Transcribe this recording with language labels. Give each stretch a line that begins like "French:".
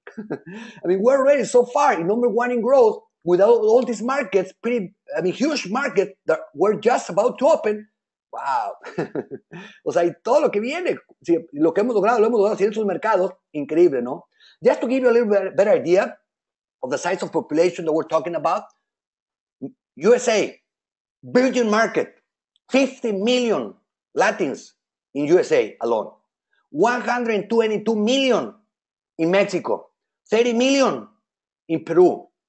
English: I mean, we're already so far in number 1 in growth without all these markets, huge markets that we're just about to open. ¡Wow!
Spanish: O sea, y todo lo que viene, sí, lo que hemos logrado, lo hemos logrado sin esos mercados, increíble, ¿no?
English: Just to give you a little bit better idea of the size of population that we're talking about, USA, virgin market, 50 million Latins in USA alone, 122 million in Mexico, 30 million in Peru.